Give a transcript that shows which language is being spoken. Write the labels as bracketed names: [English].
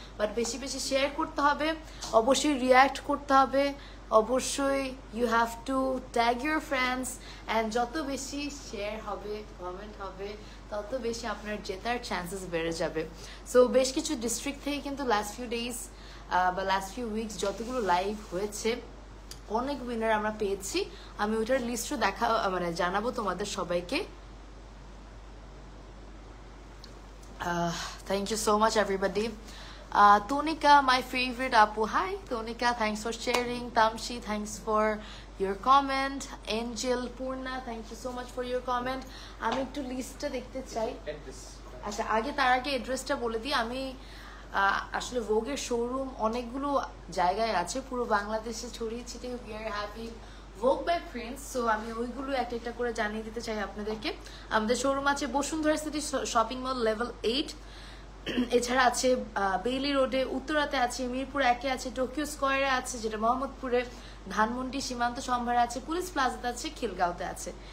[Bangla] But বেশি বেশি share করতে হবে, অবশ্যই রিয়্যাক্ট করতে হবে, অবশ্যই [English] you have to tag your friends [Bangla] and যত বেশি শেয়ার হবে, কমেন্ট হবে, তত বেশি আপনার জেতার চান্সেস বেড়ে যাবে। সো বেশ কিছু ডিস্ট্রিক্ট থেকে কিন্তু [English] last few days [Bangla] বা [English] last few weeks [Bangla] যতগুলো লাইভ হয়েছে অনেক উইনার আমরা পেয়েছি। আমি ওইটার লিস্টও জানাবো তোমাদের সবাইকে। [English] Thank you so much everybody. Tonika, my favorite Apu. Hi Tonika, thanks for sharing. Tamshi, thanks for your comment. Angel, Purna, thank you so much for your comment. [Bangla] আমি একটু লিস্টটা দেখতে চাই। আচ্ছা, তার আগে অ্যাড্রেসটা বলে দিই। আমি আসলে ভোগের শোরুম অনেকগুলো জায়গায় আছে, পুরো বাংলাদেশে ছড়িয়ে ছিটিয়ে [English] we are having [Bangla] Vogue by Prince, so আমি ওইগুলো একটা একটা করে জানিয়ে দিতে চাই আপনাদেরকে। আমাদের শোরুম আছে Bashundhara city shopping mall level 8, এছাড়া আছে বেইলি রোডে, উত্তরাতে আছে, মিরপুর 1-এ আছে, টোকিও স্কোয়ারে আছে যেটা মোহাম্মদপুরে, ধানমন্ডি সীমান্ত সম্ভারে আছে, পুলিশ প্লাজাতে আছে, খিলগাঁওতে আছে।